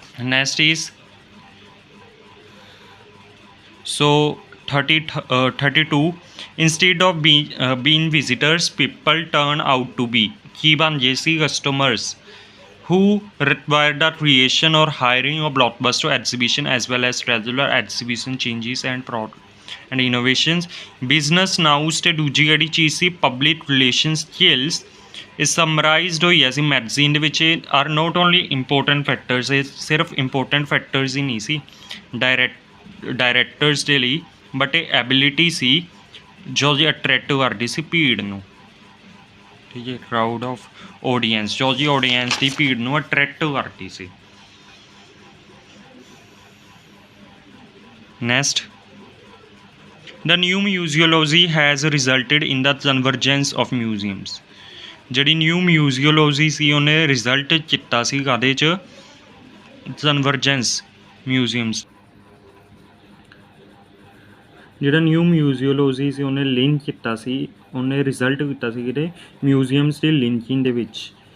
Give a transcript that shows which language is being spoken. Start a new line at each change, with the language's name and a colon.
English: Next is so 32 instead of being visitors people turn out to be
Punjabi: ਕੀ ਬਣ ਗਏ ਸੀ
English: customers who require the creation or hiring of blockbuster exhibition as well as regular exhibition changes and innovations. Business now
Punjabi: ਤੇ ਦੂਜੀ ਜਿਹੜੀ ਚੀਜ਼ ਸੀ
English: public relations skills is summarized
Punjabi: ਹੋਈ ਹੈ ਸੀ magazine ਦੇ ਵਿੱਚ।
English: are not only important factors,
Punjabi: ਇਹ ਸਿਰਫ ਇੰਪੋਰਟੈਂਟ ਫੈਕਟਰਸ ਹੀ ਨਹੀਂ ਸੀ ਡਾਇਰੈਕਟਰਸ ਦੇ ਲਈ, ਬਟ ਇਹ ਐਬਿਲਿਟੀ ਸੀ ਜੋ ਜੀ ਅਟਰੈਕਟ ਕਰਦੀ ਸੀ ਭੀੜ ਨੂੰ, ਠੀਕ ਹੈ, ਕਰਾਊਡ ਆਫ ਆਡੀਅੰਸ ਜੋ ਜੀ ਆਡੀਅੰਸ ਦੀ ਭੀੜ ਨੂੰ ਅਟਰੈਕਟ ਕਰਦੀ ਸੀ।
English: Next the new museology has resulted in the convergence of museums.
Punjabi: ਜਿਹੜੀ ਨਿਊ ਮਿਊਜ਼ੀਓਲੋਜੀ ਸੀ ਉਹਨੇ ਰਿਜ਼ਲਟ ਕੀਤਾ ਸੀ ਕਾਹਦੇ 'ਚ, ਕਨਵਰਜੈਂਸ ਮਿਊਜ਼ੀਅਮਸ। ਜਿਹੜਾ ਨਿਊ ਮਿਊਜ਼ੀਓਲੋਜੀ ਸੀ ਉਹਨੇ ਲਿੰਕ ਕੀਤਾ ਸੀ, ਉਹਨੇ ਰਿਜ਼ਲਟ ਕੀਤਾ ਸੀ ਕਿਤੇ ਮਿਊਜ਼ੀਅਮਸ ਦੇ ਲਿੰਕਿੰਗ ਦੇ ਵਿੱਚ।